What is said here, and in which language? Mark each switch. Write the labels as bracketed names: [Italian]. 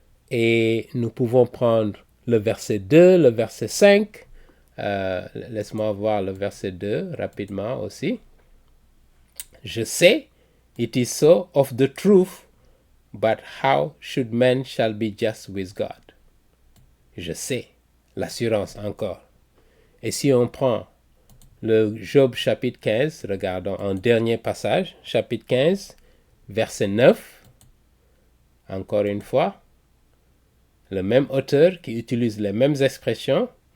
[French] Et nous pouvons prendre le verset 2, le verset 5. Laisse-moi voir le verset 2 rapidement aussi. Je sais, [English] it is so of the truth, but how should men shall be just with God? [French] Je sais, l'assurance encore. Et si on prend le Job chapitre 15, regardons un dernier passage, chapitre 15, verset 9, encore une fois, le même auteur qui utilise les mêmes expressions.